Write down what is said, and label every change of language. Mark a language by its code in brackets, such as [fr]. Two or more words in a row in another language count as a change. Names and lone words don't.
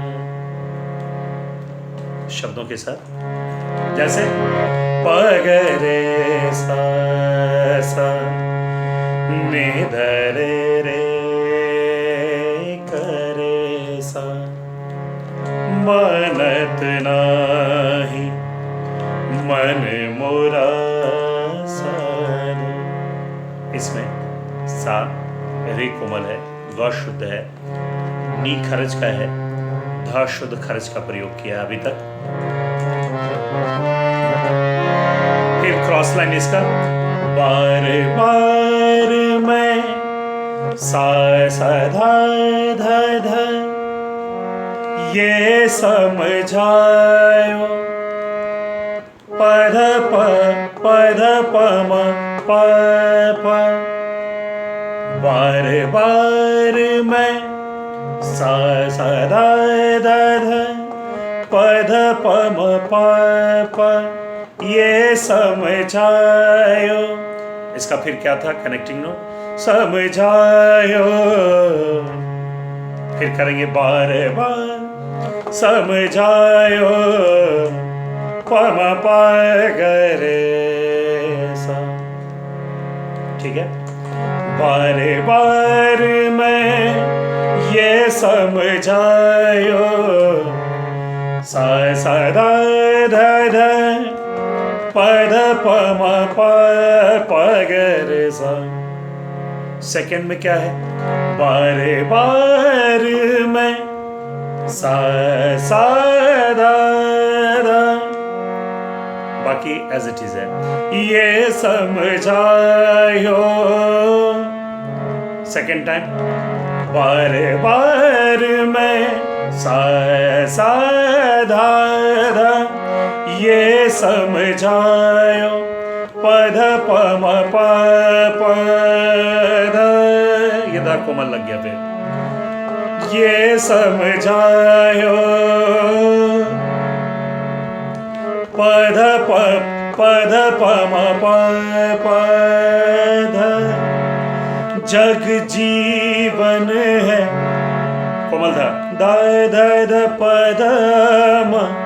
[hi] शब्दों के साथ जैसे पगरे सा सा, निधरे रे करे सा, मानत नाही मन मोरा साधो। इसमें सा रे कोमल है, ग शुद्ध है, नी खरज का है, ध शुद्ध खरज का प्रयोग किया अभी तक। फिर [en] cross line [hi] इसका, बार बार मैं सा सा धा धा धा, ये समझायो पध प म प प बार बार मैं सा दा ध पध प म प प ये समझायो। इसका फिर क्या था [en] connecting note, [hi] समझायो। फिर करेंगे बार बार समझायो प म प ग रे सा। ठीक है, बार बार मैं ये समझायो सा सा दा ध ध पध प म प प ग रे सा। सेकंड में क्या है, बार बार मैं सा सा दा दा, बाकी [en] as it is [hi] है। ये समझायो [en] second time, [hi] बार बार मैं सा सा धा धा ये समझायो पध प म प प ध, ये धा कोमल लग गया फिर। ये समझायो पध प म प प ध, जग जीवन है कोमल धा दा ध ध प ध म